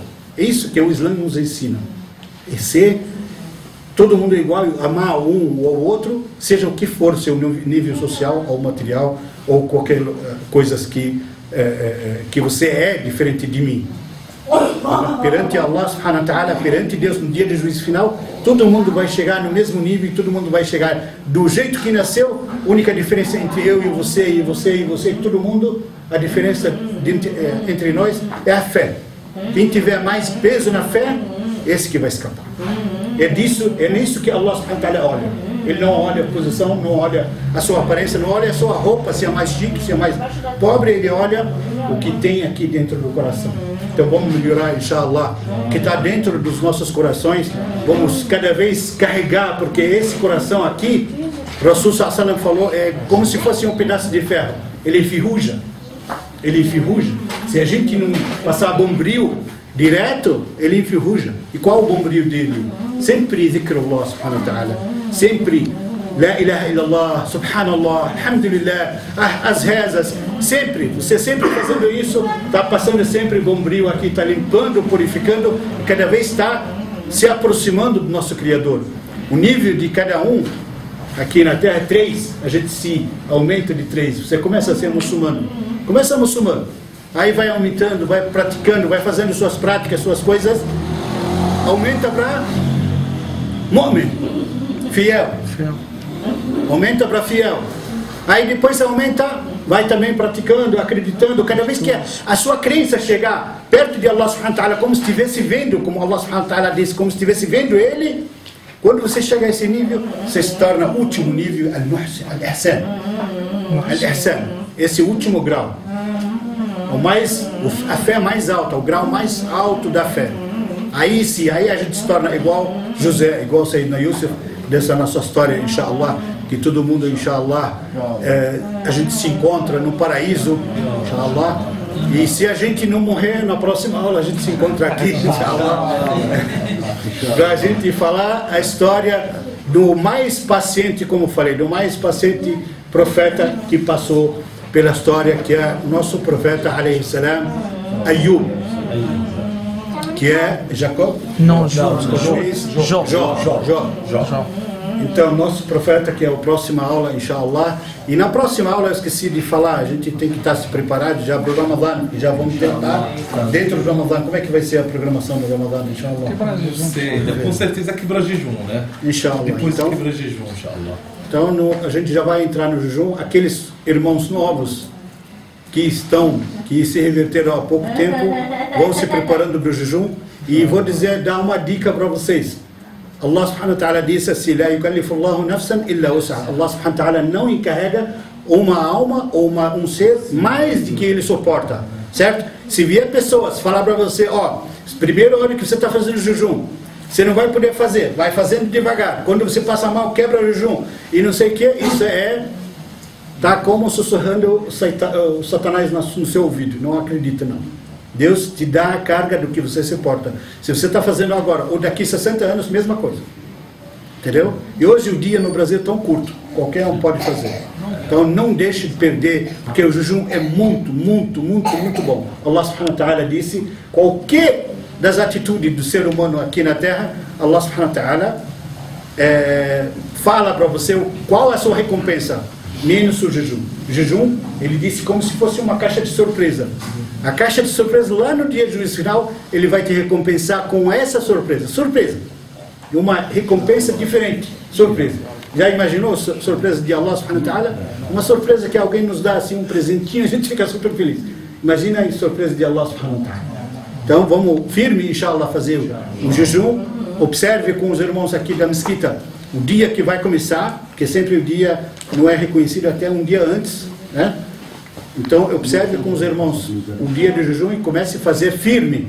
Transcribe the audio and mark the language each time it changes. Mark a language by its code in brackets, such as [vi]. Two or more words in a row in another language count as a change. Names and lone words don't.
[pt] É isso que o Islã nos ensina, é ser todo mundo igual, amar um ou outro, seja o que for seu nível social ou material, ou qualquer coisa que você é diferente de mim. Perante Allah [ar] سبحانه وتعالى, [pt] perante Deus no dia do juízo final, todo mundo vai chegar no mesmo nível, todo mundo vai chegar do jeito que nasceu. A única diferença entre eu e você, todo mundo, a diferença entre nós é a fé. Quem tiver mais peso na fé, esse que vai escapar. É nisso que Allah [ar] سبحانه وتعالى [pt] olha. Ele não olha a posição, não olha a sua aparência, não olha a sua roupa, se é mais chique, se é mais pobre, ele olha o que tem aqui dentro do coração. Então vamos melhorar, inshallah, o que está dentro dos nossos corações, vamos cada vez carregar, porque esse coração aqui, o Rasul [ar] صلى الله عليه وسلم [pt] falou, é como se fosse um pedaço de ferro, ele enferruja. Se a gente não passar bombril direto, ele enferruja. E qual o bombril dele? Sempre [ar] ذكر الله سبحانه وتعالى, [pt] sempre [ar] لا إله إلا الله، سبحان الله، الحمد لله, [pt] as rezas, sempre, você sempre fazendo isso, está passando sempre bombril aqui, está limpando, purificando, e cada vez está se aproximando do nosso Criador. O nível de cada um aqui na Terra é 3, a gente se aumenta de 3, você começa a ser muçulmano, aí vai aumentando, vai praticando, vai fazendo suas práticas, suas coisas, aumenta para mu'min, fiel. Aumenta para fiel. Aí depois aumenta, vai também praticando, acreditando. Cada vez que a sua crença chegar perto de Allah [ar] سبحانه وتعالى, [pt] como se estivesse vendo, como Allah [ar] سبحانه وتعالى [pt] disse, como se estivesse vendo Ele, quando você chega a esse nível, você se torna o último nível, [ar] المحسن، الإحسان. [pt] Al-ihsan, esse último grau. A fé mais alta, o grau mais alto da fé. aí sim, aí a gente se torna igual José, igual Sayyidina Yusuf, dessa nossa história, inshallah, que todo mundo, inshallah, a gente se encontra no paraíso, inshallah. E se a gente não morrer, na próxima aula a gente se encontra aqui, inshallah, para a gente falar a história do mais paciente, como eu falei, do mais paciente profeta que passou pela história, que é o nosso profeta, [ar] عليه السلام, Ayub, [pt] que é Jacob? Não, Jó. Então, nosso profeta, que é a próxima aula, inshallah. E na próxima aula, eu esqueci de falar, a gente tem que estar se preparado já para o Ramadan. E já vamos tentar, dentro do Ramadan, como é que vai ser a programação do Ramadan, inshallah? Com certeza quebra jejum, né? Inshallah. Depois então, quebra jejum, inshallah. Então, a gente já vai entrar no jejum. Aqueles irmãos novos que se reverteram há pouco tempo, vão se preparando para o jejum. E vou dar uma dica para vocês. Allah [ar] سبحانه وتعالى [pt] disse assim: [ar] لا يكلف الله نفسا إلا وسعها. [pt] Allah [ar] سبحانه وتعالى [pt] não encarrega uma alma ou um ser mais do que ele suporta, certo? Se vier pessoas falar para você, primeira hora que você está fazendo jejum, você não vai poder fazer, vai fazendo devagar, quando você passa mal, quebra o jejum, e não sei o que, isso tá como sussurrando o Satanás no seu ouvido, não acredita não. Deus te dá a carga do que você suporta. Se você está fazendo agora, ou daqui 60 anos, mesma coisa. Entendeu? E hoje o dia no Brasil é tão curto, qualquer um pode fazer. Então não deixe de perder, porque o jejum é muito, muito, muito, muito bom. Allah [ar] سبحانه وتعالى [pt] disse, qualquer das atitudes do ser humano aqui na Terra, Allah [ar] سبحانه وتعالى [pt] fala para você qual é a sua recompensa, menos o jejum. O jejum, ele disse como se fosse uma caixa de surpresa. A caixa de surpresa, lá no dia do juízo final, ele vai te recompensar com essa surpresa. Surpresa. Uma recompensa diferente. Surpresa. Já imaginou a surpresa de Allah [ar] سبحانه وتعالى? [pt] Uma surpresa que alguém nos dá assim um presentinho, a gente fica super feliz. Imagina a surpresa de Allah [ar] سبحانه وتعالى. [pt] Então vamos firme, inshallah, fazer o jejum. Observe com os irmãos aqui da mesquita o dia que vai começar, porque sempre o dia não é reconhecido até um dia antes, né? Então observe com os irmãos o dia de jejum e comece a fazer firme.